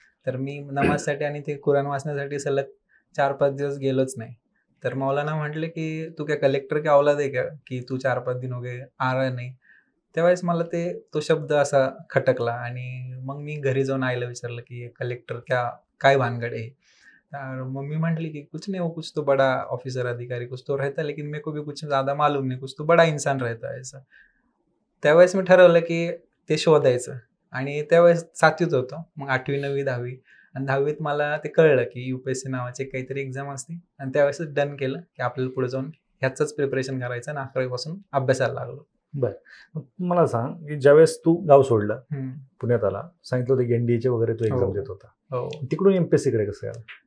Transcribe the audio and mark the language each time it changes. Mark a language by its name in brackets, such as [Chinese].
[Marathi] तर मी नमाजसाठी आणि ते कुराण वाचण्यासाठी सलग 4-5 दिवस गेलोच नाही. तर मौलाना म्हटले की तू [Hindi] क्या कलेक्टर की औलाद [Marathi] आहे का की तू 4-5 [Hindi] दिन हो गए आ रहा [Marathi] नाही. त्यावेळेस मला तो शब्द असा खटकला आणि मग मी घरी जाऊन आईला विचारलं की कलेक्टर काय भानगड आहे. तर मम्मी म्हटली की [Hindi] कुछ नहीं, वो कुछ तो बड़ा ऑफिसर अधिकारी कुछ तो रहता है, लेकिन मेरे को भी कुछ ज़्यादा मालूम नहीं, कुछ तो बड़ा इंसान रहता है ऐसा. [Marathi] त्यावेळेस मी ठरवलं की ते शोधायचं आणि त्यावेळेस 7वीत होतो. मग 8वी, 9वी, 10वी आणि 10वीत मला ते कळलं की UPSC नावाची काहीतरी एक्झाम असते आणि त्यावेळेसच डन केलं की आपल्याला पुढे जाऊन ह्याचंच प्रिपरेशन करायचं आणि 11वी पासून अभ्यासाला लागलो. बरं, मग मला सांग की ज्यावेळेस तू गाव सोडलं, पुण्यात आला, सांगितलं होतं की NDAचे वगैरे तू एक्झाम देत होता, तिकडून एमपीएससीकडे कसं आला?